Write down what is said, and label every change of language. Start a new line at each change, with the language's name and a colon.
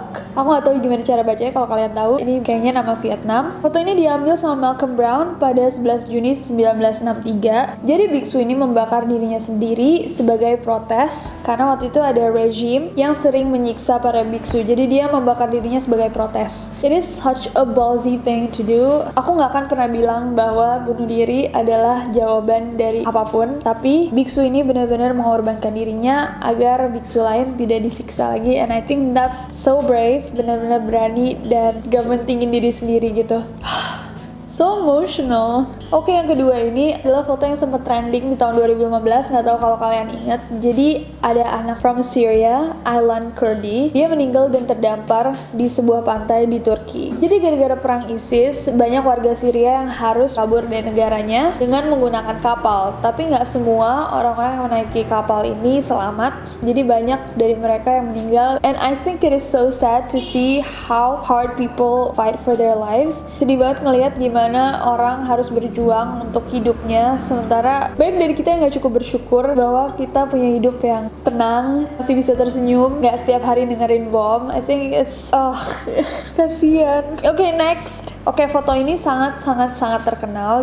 Indonesian: Aku gak tahu gimana cara bacanya, kalau kalian tahu ini kayaknya nama Vietnam. Foto ini diambil sama Malcolm Brown pada 11 Juni 1963. Jadi biksu ini membakar dirinya sendiri sebagai protes karena waktu itu ada rezim yang sering menyiksa para biksu. Jadi dia membakar dirinya sebagai protes.
English: It is such a ballsy thing to do.
Indonesian: Aku gak akan pernah bilang bahwa bunuh diri adalah jawaban dari apapun, tapi biksu ini benar-benar mengorbankan dirinya agar biksu lain tidak disiksa lagi.
English: And I think that's so brave,
Indonesian: benar-benar berani dan gak mentingin diri sendiri gitu.
English: So emotional.
Indonesian: Oke, yang kedua ini adalah foto yang sempat trending di tahun 2015. Nggak tahu kalau kalian ingat. Jadi ada anak
English: from Syria,
Indonesian: Aylan Kurdi. Dia meninggal dan terdampar di sebuah pantai di Turki. Jadi gara-gara perang ISIS, banyak warga Syria yang harus kabur dari negaranya dengan menggunakan kapal. Tapi nggak semua orang-orang yang menaiki kapal ini selamat. Jadi banyak dari mereka yang meninggal.
English: And I think it is so sad to see how hard people fight for their lives.
Indonesian: Sedih banget ngelihat gimana orang harus berjuang untuk hidupnya, sementara banyak dari kita yang gak cukup bersyukur bahwa kita punya hidup yang tenang, masih bisa tersenyum, gak setiap hari dengerin bom.
English: I think it's kasian. Oke, next.
Indonesian: Oke, foto ini sangat terkenal.